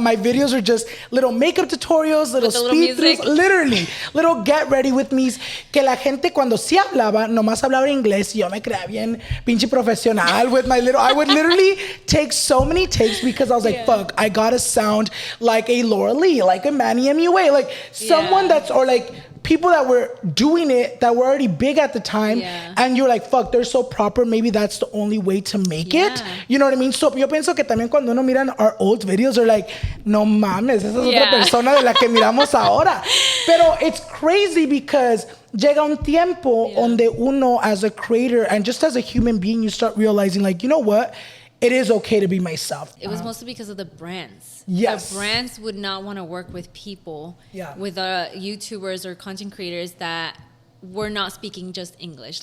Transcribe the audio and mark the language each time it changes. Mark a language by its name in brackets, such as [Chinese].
[English] My videos are just little makeup tutorials, little speed-throughs, literally, little get ready with me's, [Spanish] que la gente cuando sí hablaba, nomás hablaba inglés, y yo me creía bien pinche profesional [English] with my little, I would literally take so many takes because I was like, fuck, I gotta sound like a Laura Lee, like a Manny MUA, like someone that's, or like, people that were doing it that were already big at the time, and you're like, fuck, they're so proper, maybe that's the only way to make it. You know what I mean? [Spanish] So yo pienso que también cuando uno miran [English] our old videos, are like, [Spanish] no mames, esa es otra persona de la que miramos ahora. Pero [English] it's crazy because [Spanish] llega un tiempo donde uno [English] as a creator and just as a human being, you start realizing like, you know what? It is okay to be myself. It was mostly because of the brands. Yes. The brands would not want to work with people, with YouTubers or content creators that were not speaking just English.